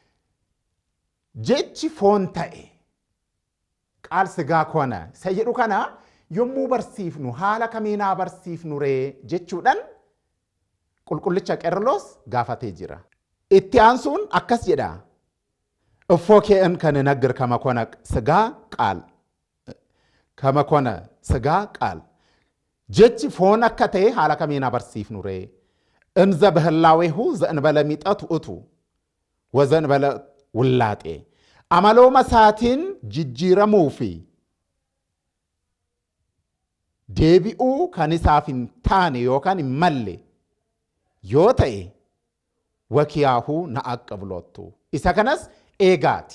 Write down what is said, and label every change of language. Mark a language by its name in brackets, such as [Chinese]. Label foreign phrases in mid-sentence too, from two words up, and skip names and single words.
[Oromo] Jechi foon ta'e [Geez] ቃል ሥጋ ኮነ [Oromo] isa jedhu kana yommuu barsiifnu haala kamiin haa barsiifnu ree jechuudhaan qulqullicha Qeerloos gaafatee jira. Itti aansuun akkas jedha. [Geez] እፎኬ እንከ ንነግር ከመ ኮነ ሥጋ ቃል ከመ ኮነ ሥጋ ቃል [Oromo] jechi foon akka ta'e haala kamiin haa barsiifnu ree [Geez] እንዘ በህላዌሁ ዘእንበለ ሚጠት ውእቱ ወዘእንበለ ውላጤ [Oromo] amalooma isaatiin jijjiiramuu fi deebi'uu kan isaaf hin taane yookaan hin malle yoo ta'e wakiyaahuu na aqqablottu isa kanas eegaati.